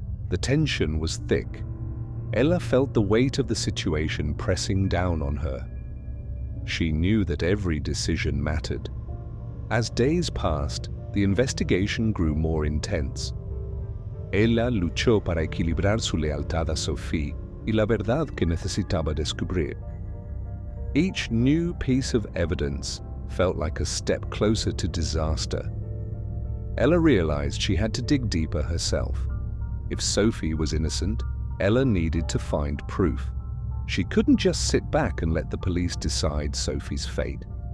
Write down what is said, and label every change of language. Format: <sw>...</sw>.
<en>The tension was thick. Ella felt the weight of the situation pressing down on her. She knew that every decision mattered. As days passed, the investigation grew more intense.</en> <es>Ella luchó para equilibrar su lealtad a Sophie y la verdad que necesitaba descubrir.</es> <en>Each new piece of evidence felt like a step closer to disaster. Ella realized she had to dig deeper herself. If Sophie was innocent, Ella needed to find proof. She couldn't just sit back and let the police decide Sophie's fate.</en>